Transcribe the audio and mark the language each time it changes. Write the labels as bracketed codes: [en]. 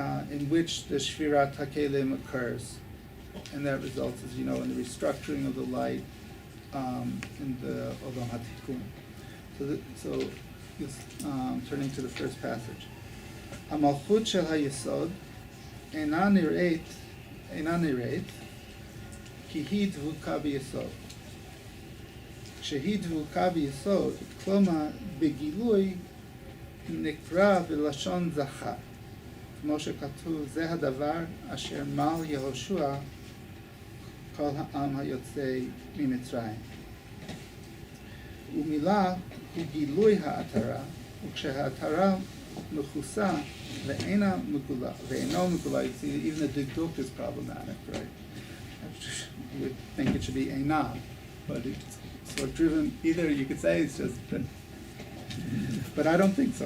[en] in which the Shvirat HaKelim occurs, and that results, as you know, in the restructuring of the light in the Olam HaTikun. So turning to the first passage. [he] Amalchut shel hayesod אינה נראית כי היא דבוקה ביסוד. כשהיא דבוקה ביסוד, כלומר בגילוי נקרא בלשון זכר, כמו שכתוב, זה הדבר אשר מל יהושע כל העם היוצא ממצרים. ומילה הוא גילוי העטרה, וכשהעטרה מכוסה ואינו מגולה, [en] you see, even the dikduk is problematic, right? You would think it should be eina, but it's sort of driven, either you could say it's just, but I don't think so.